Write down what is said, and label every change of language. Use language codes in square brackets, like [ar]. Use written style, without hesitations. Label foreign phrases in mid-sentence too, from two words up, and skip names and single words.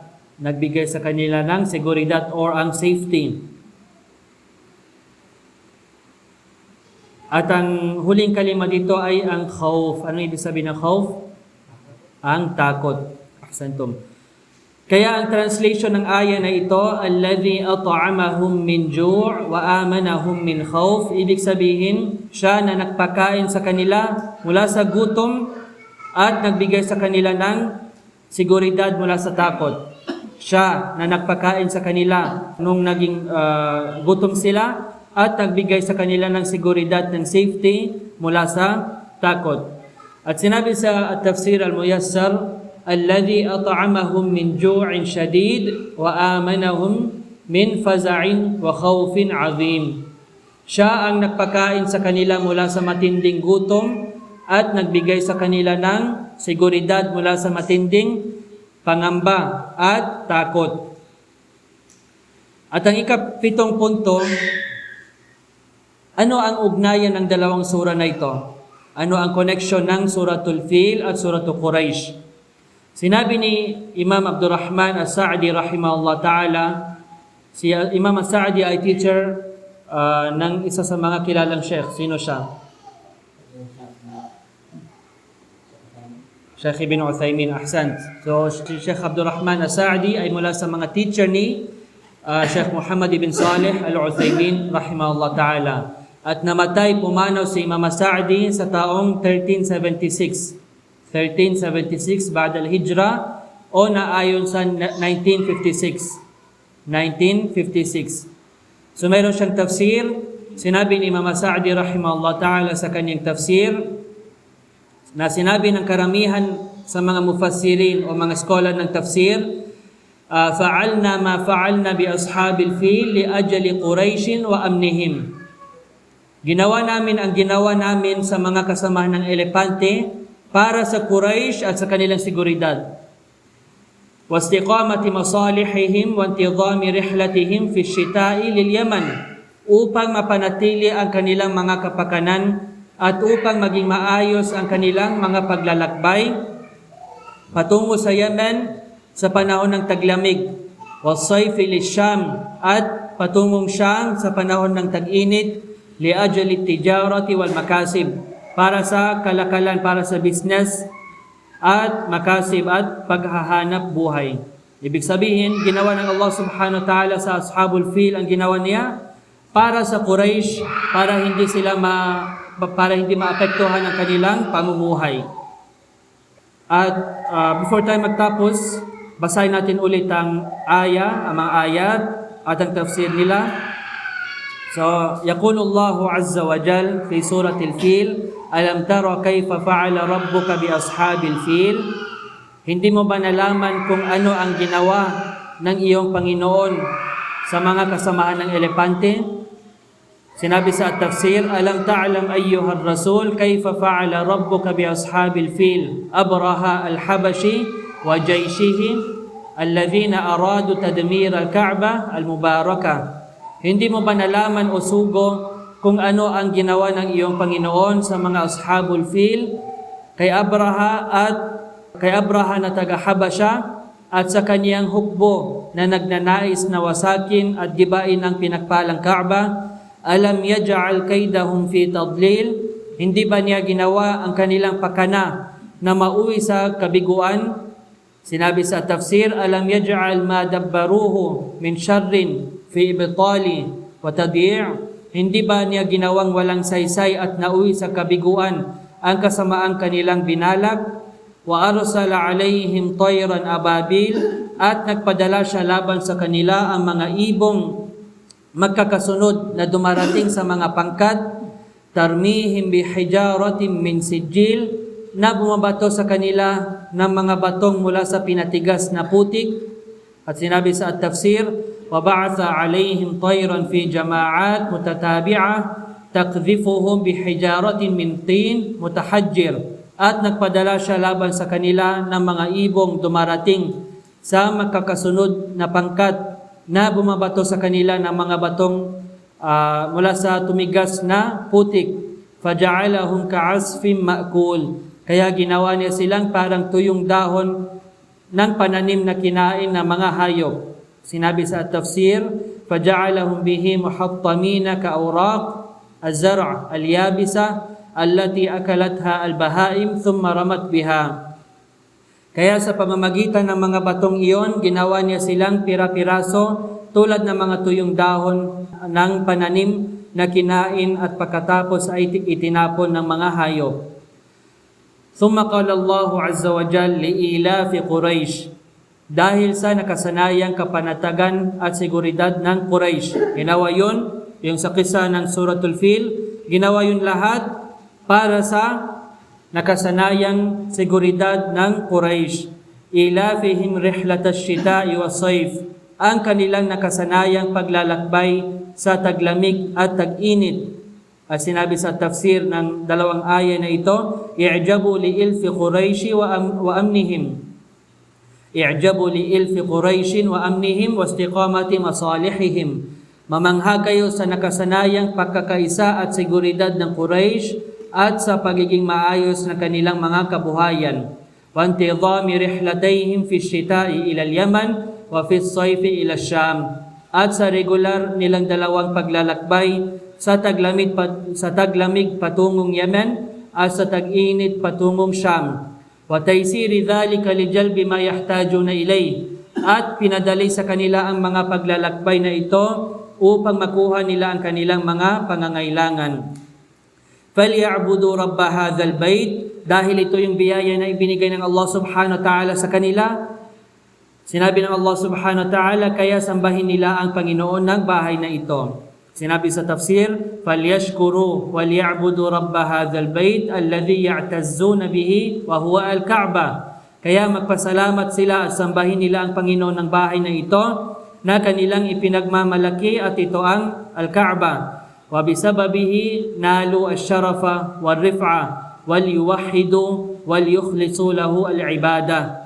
[tl] Nagbigay sa kanila ng seguridad or ang safety. At ang huling kalima dito ay ang khawf. Ano ibig sabihin ng khawf? Ang takot. Ahsantum. Kaya ang translation ng aya na ito, [ar] الذي أطعمهم من جوع وآمنهم من خوف, [tl] ibig sabihin, siya na nagpakain sa kanila mula sa gutom at nagbigay sa kanila ng seguridad mula sa takot. Siya na nagpakain sa kanila nung naging gutom sila at nagbigay sa kanila ng seguridad ng safety mula sa takot. At sinabi sa [ar] At-Tafsir Al-Muyassar, الذي أطعمهم من جوع شديد وآمنهم من فزع وخوف عظيم. [tl] Siya ang nagpakain sa kanila mula sa matinding gutom at nagbigay sa kanila ng seguridad mula sa matinding pangamba at takot. At ang ika-7 punto, ano ang ugnayan ng dalawang sura na ito? Ano ang connection ng Suratul Fil at Suratul Quraish? Sinabi ni Imam Abdurrahman As-Sa'di [ar] رحمه الله تعالى, [tl] si Imam As-Sa'di ay teacher ng isa sa mga kilalang sheikh. Sino siya? Sheikh Ibn Uthaymin, ahsant. So, si Sheikh Abdurrahman As-Sa'di ay mula sa mga teacher ni Sheikh Muhammad ibn Salih Al-Uthaymin [ar] رحمه الله تعالى. [tl] At namatay pumanaw si Imam As-Sa'di sa taong 1376 [ar] بعد الهجرة [tl] o naayon sa 1956. So mayroon siyang tafsir. Sinabi ni Imam As-Sa'di [ar] رحمه الله تعالى [tl] sa kanyang tafsir na sinabi ng karamihan sa mga mufassirin o mga scholar ng tafsir, [ar] فعلنا ما فعلنا بأصحاب الفيل لأجل قريش وأمنهم. [tl] Ginawa namin ang ginawa namin sa mga kasamahan ng elepante para sa Quraysh at sa kanilang seguridad. [ar] واستقامة مصالحهم وانتظام رحلتهم في الشتاء لليمن, [tl] upang mapanatili ang kanilang mga kapakanan at upang maging maayos ang kanilang mga paglalakbay patungo sa Yemen sa panahon ng taglamig, [ar] والصيف للشام [tl] at patungong Sham sa panahon ng tag-init, [ar] لأجل التجارة والمكاسب, [tl] para sa kalakalan, para sa business at makasib at paghahanap buhay. Ibig sabihin, ginawa ng Allah [ar] سبحانه وتعالى [tl] sa Ashabul Fil ang ginawa niya para sa Quraysh, para hindi maapektuhan ang kanilang pamumuhay. At before tayo magtapos, basahin natin ulit ang mga ayat at ang tafsir nila. So, [ar] يقول الله عز وجل في سورة الفيل ألم تر كيف فعل ربك بأصحاب الفيل? [tl] Hindi mo ba nalaman kung ano ang ginawa ng iyong Panginoon sa mga kasamahan ng elepante? Sinabi sa tafsir, [ar] ألم تعلم أيها الرسول كيف فعل ربك بأصحاب الفيل? أبرهة الحبشي وجيشه الذين أرادوا تدمير الكعبة المباركة. [tl] Hindi mo ba nalaman o sugo kung ano ang ginawa ng iyong Panginoon sa mga [ar] أصحاب الفيل, [tl] kay Abraha na taga Habasha at sa kaniyang hukbo na nagnanais na wasakin at gibain ang pinagpalang Kaaba? [ar] ألم يجعل كيدهم في تضليل? [tl] Hindi ba niya ginawa ang kanilang pakana na mauwi sa kabiguan? Sinabi sa tafsir, [ar] ألم يجعل ما دبروه من شر في إبطال وتضييع'? [tl] Hindi ba niya ginawang walang saysay at nauwi sa kabiguan ang kasamaang kanilang binalak? [ar] وأرسل عليهم طيرا أبابيل, [tl] at nagpadala siya laban sa kanila ang mga ibong magkakasunod na dumarating sa mga pangkat, [ar] ترميهم بحجارة من سجيل, [tl] na bumabato sa kanila ng mga batong mula sa pinatigas na putik. At sinabi sa at-tafsir, [ar] وَبَعَثَ عَلَيْهِمْ طَيْرًا فِي جَمَاعَاتٍ مُتَتَابِعَةٍ تَقْذِفُهُمْ بِحِجَارَةٍ مِنْ طِينٍ مُتَحَجِّرٍ [tl] at nagpadala siya laban sa kanila ng mga ibong dumarating sa magkakasunod na pangkat na bumabato sa kanila ng mga batong mula sa tumigas na putik. [ar] فجعلهم كعصف مأكول. [tl] Kaya ginawa niya silang parang tuyong dahon ng pananim na kinain ng mga hayop. Sinabi sa tafsir, [ar] فجعلهم به محطمين كأوراق الزرع اليابسة التي أكلتها البهائم ثم رمت بها. [tl] Kaya sa pamamagitan ng mga batong iyon, ginawa niya silang pira-piraso tulad ng mga tuyong dahon ng pananim na kinain at pagkatapos ay itinapon ng mga hayop. [ar] ثم قال الله عز وجل لإيلاف قريش. [tl] Dahil sa nakasanayang kapanatagan at seguridad ng Quraysh. Ginawa yun, yung sa kisa ng Suratul Fil, ginawa yun lahat para sa nakasanayang seguridad ng Quraysh. [ar] إيلافهم رحلة الشتاء والصيف. [tl] Ang kanilang nakasanayang paglalakbay sa taglamig at tag-init. At sinabi sa tafsir ng dalawang aya na ito, [ar] اعجبوا لإلف قريش وأمنهم. اعجبوا لإلف قريش وأمنهم واستقامة مصالحهم. [tl] Mamangha kayo sa nakasanayang pagkakaisa at seguridad ng Quraysh at sa pagiging maayos na kanilang mga kabuhayan. [ar] وانتظام رحلتيهم في الشتاء إلى اليمن وفي الصيف إلى الشام. [tl] At sa regular nilang dalawang paglalakbay sa taglamig patungong Yemen at sa tag-init patungong Sham. [ar] وتيسير ذلك لجلب ما يحتاجون إليه. [tl] At pinadali sa kanila ang mga paglalakbay na ito upang makuha nila ang kanilang mga pangangailangan. [ar] فَلْيَعْبُدُوا رَبَّ هَذَا الْبَيْتِ. [tl] Dahil ito yung biyaya na ibinigay ng Allah [ar] سبحانه وتعالى [tl] sa kanila. Sinabi ng Allah [ar] سبحانه وتعالى, [tl] kaya sambahin nila ang Panginoon ng bahay na ito. Sinabi sa tafsir, [ar] فَلْيَشْكُرُوا وَلْيَعْبُدُوا رَبَّ هَذَا الْبَيْتِ الَّذِي يَعْتَزُّونَ بِهِ وَهُوَ الْكَعْبَةِ. [tl] Kaya magpasalamat sila at sambahin nila ang Panginoon ng bahay na ito na kanilang ipinagmamalaki at ito ang Al-Ka'bah. [ar] وَبِسَبَبِهِ نَالُوا الشَّرَفَ وَالرِّفْعَ وَلْيُوَحِّدُوا وَلْيُخْلِصُوا لَهُ الْعِبَادَةِ.